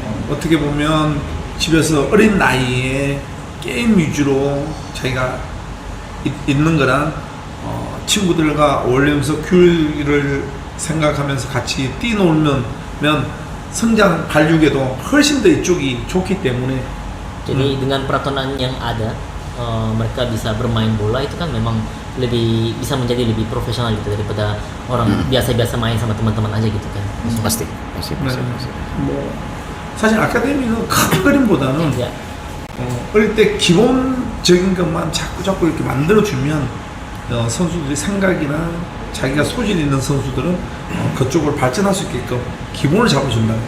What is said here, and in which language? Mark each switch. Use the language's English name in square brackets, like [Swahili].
[Korean] 어떻게 보면 집에서 어린 나이에 게임 위주로 자기가 있는 거랑 친구들과 어울리면서 교육을 생각하면서 같이 뛰놀면 성장 발육에도 훨씬 더 이쪽이 좋기 때문에. [Indonesian] Jadi dengan peraturan yang ada mereka bisa bermain bola itu kan memang bisa menjadi lebih profesional gitu daripada orang biasa-biasa main sama teman-teman aja gitu kan. Pasti. [Korean] 뭐 사실 아카데미는 큰 그림보다는 [Indonesian] Ya. [Korean] 어릴 때 기본적인 것만 자꾸 이렇게 만들어 주면 선수들이 생각이나 자기가 소질 있는 선수들은 그쪽으로 발전할 수 있게끔 기본을 잡아준다.